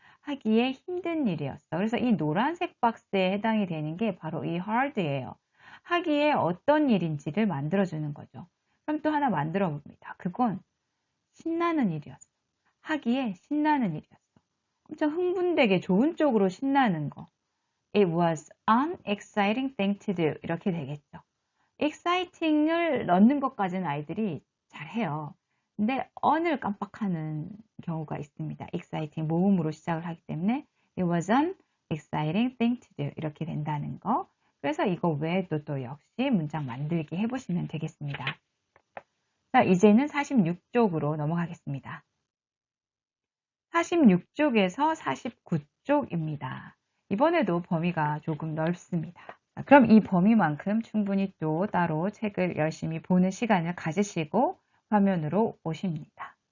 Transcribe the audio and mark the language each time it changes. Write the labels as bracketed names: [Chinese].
[Korean] 하기에 힘든 일이었어. 그래서 이 노란색 박스에 해당이 되는 게 바로 이 hard예요. 하기에 어떤 일인지를 만들어주는 거죠. 그럼 또 하나 만들어 봅니다. 그건 신나는 일이었어. 하기에 신나는 일이었어. 엄청 흥분되게 좋은 쪽으로 신나는 거. [English] It was an exciting thing to do. [Korean] 이렇게 되겠죠. exciting을 넣는 것까지는 아이들이 잘해요. 근데 on을 깜빡하는 경우가 있습니다. exciting 모음으로 시작을 하기 때문에 [English] it was an exciting thing to do. [Korean] 이렇게 된다는 거. 그래서 이거 외에도 또 역시 문장 만들기 해보시면 되겠습니다. 자, 이제는 46쪽으로 넘어가겠습니다. 46쪽에서 49쪽입니다. 이번에도 범위가 조금 넓습니다. 자, 그럼 이 범위만큼 충분히 또 따로 책을 열심히 보는 시간을 가지시고 화면으로 오십니다.